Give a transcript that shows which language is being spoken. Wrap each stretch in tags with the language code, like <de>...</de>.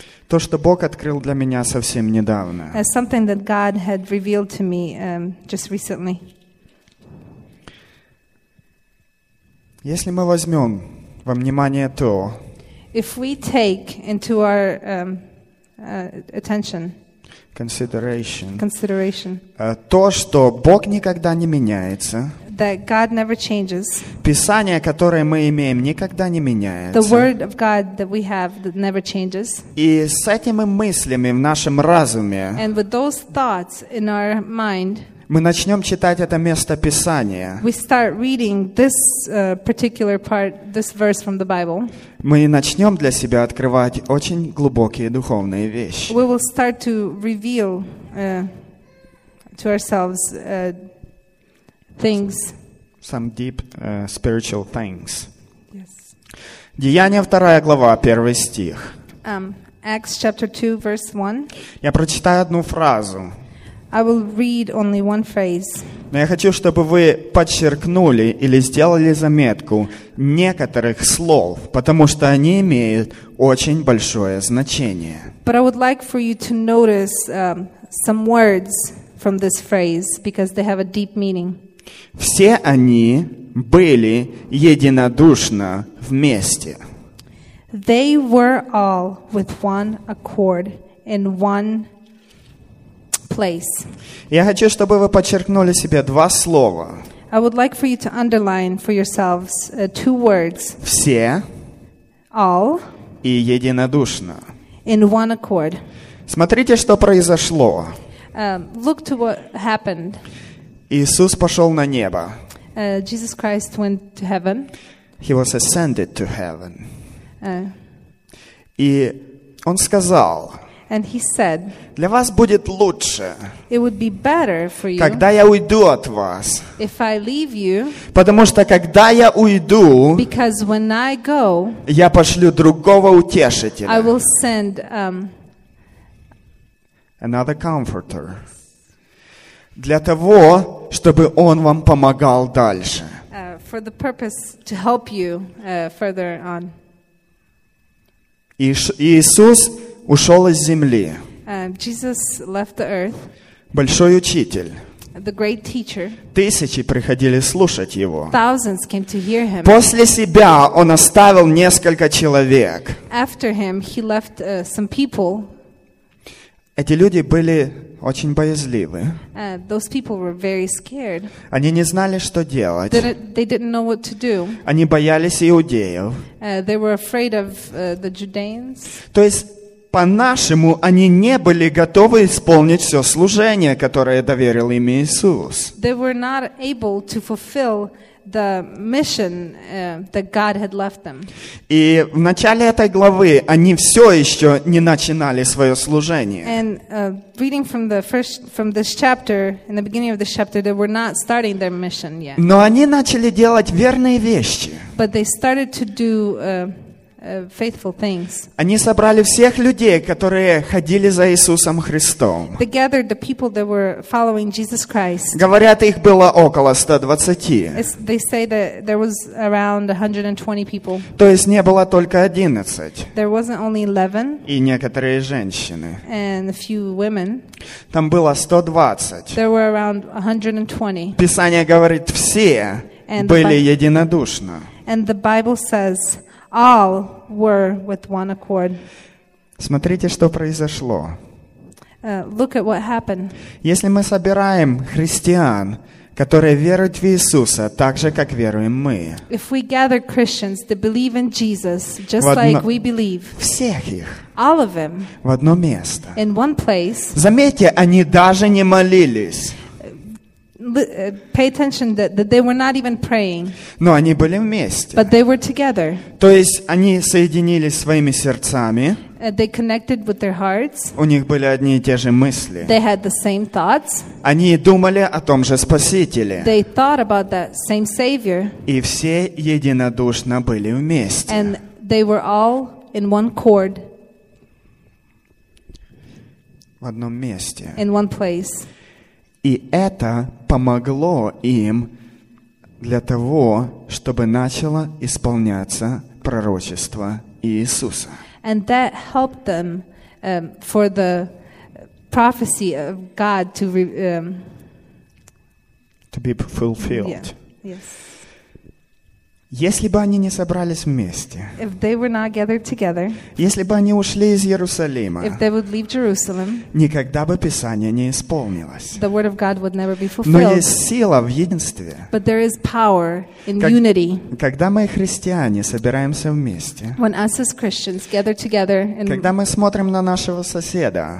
<ru>То, что Бог открыл для меня совсем недавно.</ru> <en>As something that God had revealed to me just recently.</en> <ru>Если мы возьмем во внимание то,</ru> <en>if we take into our attention, consideration,</en> <ru>то, что Бог никогда не меняется,</ru> <en>that God never changes,</en> <ru>Писание, которое мы имеем, никогда не меняется,</ru> <en>the word of God that we have that never changes,</en> <ru>и с этими мыслями в нашем разуме,</ru> <en>and with those thoughts in our mind,</en> <ru>мы начнем читать это место Писания.</ru> <en>We start reading this particular part, this verse from the Bible.</en> <ru>Мы начнем для себя открывать очень глубокие духовные вещи.</ru> <en>We will start to reveal to ourselves things. Some deep spiritual things. Yes.</en> <ru>Деяния 2 глава, 1 стих.</ru> <en>Acts chapter 2, verse 1.</en> <ru>Я прочитаю одну фразу.</ru> <en>I will read only one phrase.</en> <ru>Но я хочу, чтобы вы подчеркнули или сделали заметку некоторых слов, потому что они имеют очень большое значение.</ru> <en>But I would like for you to notice some words from this phrase because they have a deep meaning.</en> <ru>Все они были единодушно вместе.</ru> <en>They were all with one accord in one place.</en> <ru>Я хочу, чтобы вы подчеркнули себе два слова.</ru> <en>I would like for you to underline for yourselves two words.</en> <ru>Все.</ru> <en>All.</en> <ru>И единодушно.</ru> <en>In one accord.</en> <ru>Смотрите, что произошло.</ru> <en>Look to what happened.</en> <ru>Иисус пошел на небо.</ru> <en>Jesus Christ went to heaven. He was ascended to heaven.</en> <ru>И он сказал.</ru> <en>And he said,</en> <ru>для вас будет лучше,</ru> <en>it would be better for you,</en> <ru>когда я уйду от вас,</ru> <en>if I leave you,</en> <ru>потому что когда я уйду,</ru> <en>because when I go,</en> <ru>я пошлю другого утешителя,</ru> <en>I will send, another comforter,</en> <ru>для того, чтобы он вам помогал дальше.</ru> <en>For the purpose to help you further on.</en> <ru>Иисус ушел из земли.</ru> <en>Jesus left the earth.</en> <ru>Большой учитель.</ru> <en>The great teacher.</en> <ru>Тысячи приходили слушать его.</ru> <en>Thousands came to hear him.</en> <ru>После себя он оставил несколько человек.</ru> <en>After him, he left some people.</en> <ru>Эти люди были очень боязливы.</ru> <en>Those people were very scared.</en> <ru>Они не знали, что делать.</ru> <en>They didn't know what to do.</en> <ru>Они боялись иудеев.</ru> <en>They were afraid of the Judeans.</en> <ru>То есть по-нашему, они не были готовы исполнить все служение, которое доверил им Иисус.</ru> <en>They were not able to fulfill the mission that God had left them.</en> <ru>И в начале этой главы они все еще не начинали свое служение.</ru> <en>And reading from the first, from this chapter, in the beginning of this chapter, they were not starting their mission yet.</en> <ru>Но они начали делать верные вещи.</ru> <en>But they started to do faithful things.</en> <ru>Они собрали всех людей, которые ходили за Иисусом Христом.</ru> <en>They gathered the people that were following Jesus Christ.</en> <ru>Говорят, их было около 120.</ru> <en>They say that there was around 120 people.</en> <ru>То есть не было только 11.</ru> <en>There wasn't only 11.</en> <ru>И некоторые женщины.</ru> <en>And a few women.</en> <ru>Там было 120.</ru> <en>There were around 120.</en> <ru>Писание говорит, все были единодушно.</ru> <en>And the Bible says, all were with one accord.</en> <ru>Смотрите, что произошло.</ru> <en>Look at what happened.</en> <ru>Если мы собираем христиан, которые веруют в Иисуса так же, как веруем мы.</ru> <en>If we gather Christians that believe in Jesus just like we believe.</en> <ru>Всех их.</ru> <en>All of them.</en> <ru>В одно место.</ru> <en>In one place.</en> <ru>Заметьте, они даже не молились.</ru> <en>Pay attention that they were not even praying.</en> <ru>Но они были вместе.</ru> <en>But they were together.</en> <ru>То есть они соединились своими сердцами.</ru> <en>They connected with their hearts.</en> <ru>У них были одни и те же мысли.</ru> <en>They had the same thoughts.</en> <ru>Они думали о том же Спасителе.</ru> <en>They thought about that same Savior.</en> <ru>И все единодушно были вместе.</ru> <en>And they were all in one accord.</en> <ru>В одном месте.</ru> <en>In one place.</en> <ru>И это помогло им для того, чтобы начало исполняться пророчество Иисуса.</ru> <en>And that helped them for the prophecy of God to be fulfilled. Yeah. Yes.</en> <ru>Если бы они не собрались вместе,</ru> <en>if they were not gathered together,</en> <ru>если бы они ушли из Иерусалима,</ru> <en>if they would leave Jerusalem,</en> <ru>никогда бы Писание не исполнилось.</ru> <en>The word of God would never be fulfilled.</en> <ru>Но есть сила в единстве.</ru> <en>But there is power in unity.</en> <ru>Когда мы, христиане, собираемся вместе,</ru> <en>when us as Christians gather together,</en> <ru>когда мы смотрим на нашего соседа,</ru>